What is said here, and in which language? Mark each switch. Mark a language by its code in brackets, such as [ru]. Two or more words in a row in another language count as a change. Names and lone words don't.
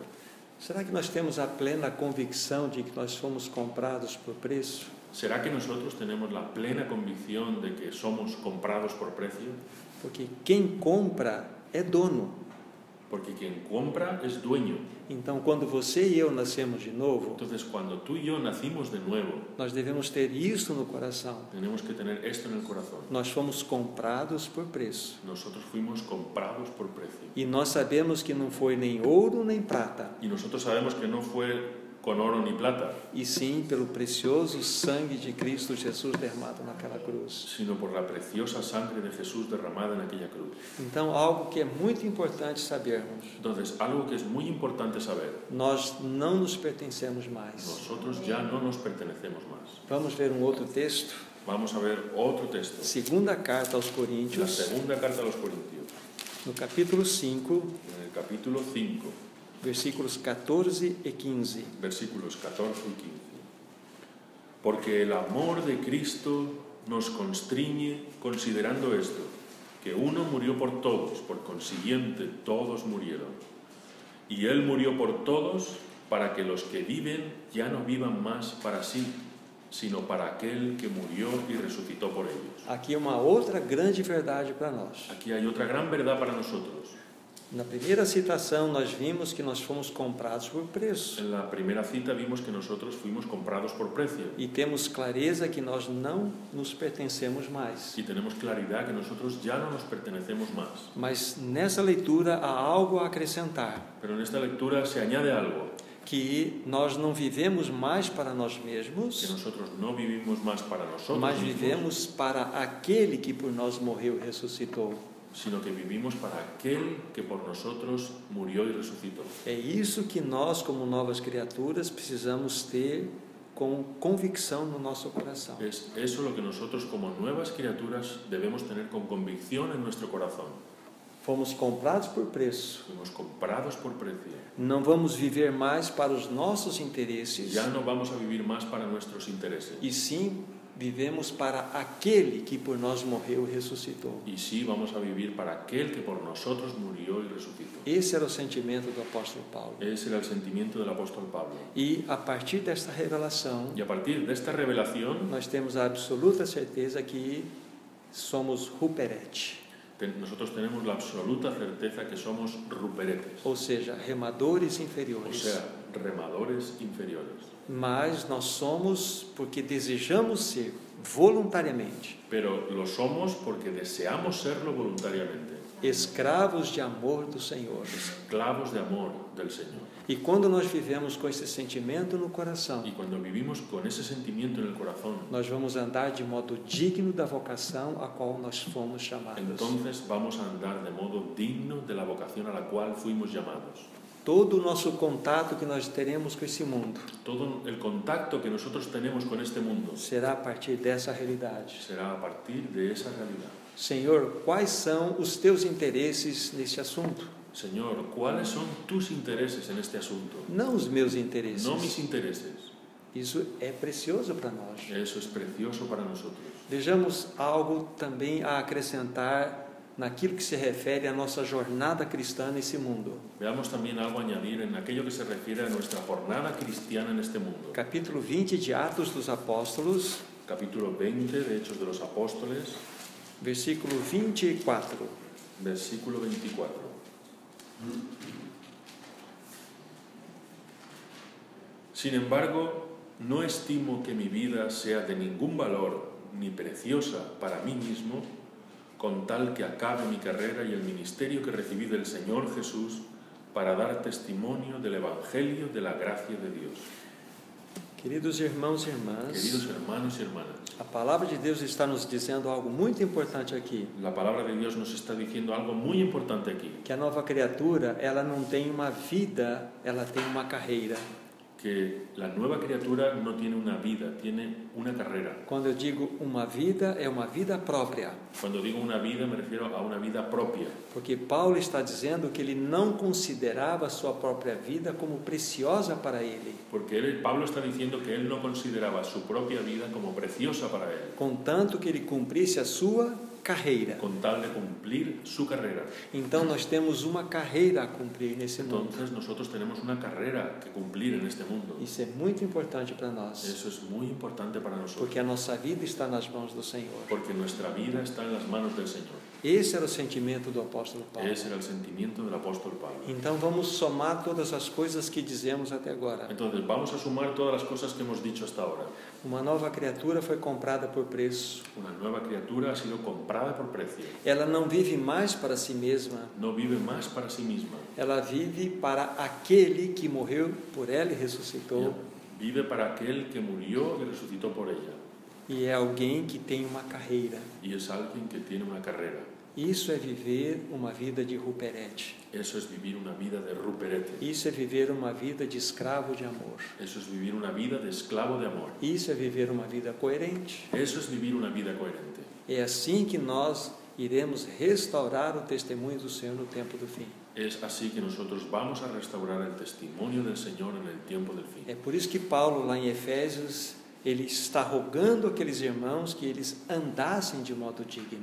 [pt] Será que nós temos a plena convicção de que nós fomos comprados por preço? [es] ¿Será que nosotros tenemos la plena convicción de que somos comprados por precio? [pt] Porque quem compra é dono. [es] Porque quien compra es dueño. [pt] Então, quando você e eu nascemos de novo, [es] Entonces, cuando tú y yo nacimos de nuevo, [pt] nós devemos ter isso no coração. [es] tenemos que tener esto en el corazón. [pt] Nós fomos comprados por preço. [es] Nosotros fuimos comprados por precio. [pt] E nós sabemos que não foi nem ouro nem prata, [es] Y nosotros sabemos que no fue con oro ni plata, [pt] e sim pelo precioso sangue de Cristo Jesus derramado naquela cruz. [es] sino por la preciosa sangre de Jesús derramada en aquella cruz. [pt] Então, algo que é muito importante sabermos: [es] Entonces, algo que es muy importante saber, [pt] nós não nos pertencemos mais. [es] nosotros ya no nos pertenecemos más. [pt] Vamos ver um outro texto. [es] Vamos a ver otro texto. [pt] Segunda carta aos [es] La [pt] Coríntios, [es] segunda carta a los Corintios, [pt] no capítulo 5, [es] en el capítulo 5, [pt] versículos 14 e 15. [es] versículos 14 y 15. Porque el amor de Cristo nos constriñe considerando esto, que uno murió por todos, por consiguiente todos murieron. Y Él murió por todos para que los que viven ya no vivan más para sí, sino para aquel que murió y resucitó por ellos. [pt] Aqui é uma outra grande verdade para nós. [es] Aquí hay otra gran verdad para nosotros. [pt] Na primeira citação, nós vimos que nós fomos comprados por preço. [es] En la primera cita vimos que nosotros fuimos comprados por precio. [pt] E temos clareza que nós não nos pertencemos mais. [es] Y tenemos claridad que nosotros ya no nos pertenecemos más. [pt] Mas nessa leitura há algo a acrescentar. [es] Pero en esta lectura se añade algo. [pt] Que nós não vivemos mais para nós [es] Que [pt] mesmos, [es] nosotros no vivimos más para nosotros [pt] mas [es] mismos, [pt] vivemos para aquele que por nós morreu e ressuscitou. [es] sino que vivimos para aquel que por nosotros murió y resucitó. [pt] É isso que nós, como novas criaturas, precisamos ter com convicção no nosso coração. [es] Es eso lo que nosotros como nuevas criaturas debemos tener con convicción en nuestro corazón. [pt] Fomos comprados por preço. [es] Fuimos comprados por precio. [pt] Não vamos viver mais para os nossos interesses, [es] Ya no vamos a vivir más para nuestros intereses. [pt] e sim vivemos para aquele que por nós morreu e ressuscitou. [es] Y sí vamos a vivir para aquel que por nosotros murió y resucitó. [pt] Esse era o sentimento do apóstolo Paulo. [es] Ese era el sentimiento del apóstol Pablo. [pt] E a partir desta revelação, [es] Y a partir de esta revelación, [pt] nós temos a absoluta certeza que somos Ruperet, [es] nosotros tenemos la absoluta certeza que somos ruperetes, [pt] ou seja, remadores [es] o [pt] inferiores. [es] sea, remadores inferiores. [pt] Mas nós somos porque desejamos ser voluntariamente [es] Pero lo somos porque deseamos serlo voluntariamente, [pt] escravos de amor do Senhor. [es] esclavos de amor del Señor. [pt] E quando nós vivemos com esse sentimento no coração, [es] Y cuando vivimos con ese sentimiento en el corazón, [pt] nós vamos andar de modo digno da vocação a qual nós fomos chamados. [es] entonces vamos a andar de modo digno de la vocación a la cual fuimos llamados. [pt] Todo o nosso contato que nós teremos com esse mundo [es] Todo el contacto que nosotros tenemos con este mundo [pt] será a partir dessa realidade. [es] será a partir de esa realidad. [pt] Senhor, quais são os teus interesses nesse assunto? [es] Señor, ¿cuáles son tus intereses en este asunto? [pt] Não os meus interesses. [es] No mis intereses. [pt] Isso é precioso para nós. [es] Eso es precioso para nosotros. [pt] Vejamos algo também a acrescentar naquilo que se refere à nossa jornada cristã nesse mundo. [es] Veamos también algo a añadir en aquello que se refiere a nuestra jornada cristiana en este mundo. [pt] Capítulo 20 de Atos dos Apóstolos, [es] Capítulo 20 de Hechos de los Apóstoles, [pt] versículo 24. [es] versículo 24. Sin embargo, no estimo que mi vida sea de ningún valor ni preciosa para mí mismo, con tal que acabe mi carrera y el ministerio que recibí del Señor Jesús para dar testimonio del Evangelio de la gracia de Dios. [pt] Queridos irmãos e irmãs, [es] Queridos hermanos y hermanas, [pt] a palavra de Deus está nos dizendo algo muito importante aqui, [es] la palabra de Dios nos está diciendo algo muy importante aquí, [pt] que a nova criatura, ela não tem uma vida, ela tem uma carreira. [es] que la nueva criatura no tiene una vida, tiene una carrera. [pt] Quando eu digo uma vida, é uma vida própria, [es] Cuando digo una vida me refiero a una vida propia, [pt] porque Paulo está dizendo que ele não considerava a sua própria vida como preciosa para ele, [es] porque Pablo está diciendo que él no consideraba su propia vida como preciosa para él, [pt] contanto que ele cumprisse a sua carreira. [es] con tal de cumplir su carrera. [pt] Então nós temos uma carreira a cumprir nesse mundo. [es] Entonces nosotros tenemos una carrera que cumplir en este mundo. [pt] Isso é muito importante para nós, [es] Eso es muy importante para nosotros, [pt] porque a nossa vida está nas mãos do Senhor. [es] porque nuestra vida está en las manos del Señor. [pt] Esse era o sentimento do apóstolo Paulo. [es] Ese era el sentimiento del apóstol Pablo. [pt] Então vamos somar todas as coisas que dizemos até agora. [es] Entonces vamos a sumar todas las cosas que hemos dicho hasta ahora. [pt] Uma nova criatura foi comprada por preço. [es] Una nueva criatura ha sido comprada por precio. [pt] Ela não vive mais para si mesma, [es] No vive más para sí misma. [pt] ela vive para aquele que morreu por ela e ressuscitou. [es] Vive para aquel que murió y resucitó por ella. [pt] E é alguém que tem uma carreira. [es] Y es alguien que tiene una carrera. [pt] Isso é viver uma vida de Ruperet. [es] Eso es vivir una vida de ruperete. [pt] Isso é viver uma vida de escravo de amor. [es] Eso es vivir una vida de esclavo de amor. [pt] Isso é viver uma vida coerente. [es] Eso es vivir una vida coherente. [pt] É assim que nós iremos restaurar o testemunho do Senhor no tempo do fim. [es] Es así que nosotros vamos a restaurar el testimonio del Señor en el tiempo del fin. [pt] É por isso que Paulo, lá em Efésios, ele está rogando àqueles irmãos que eles andassem de modo digno.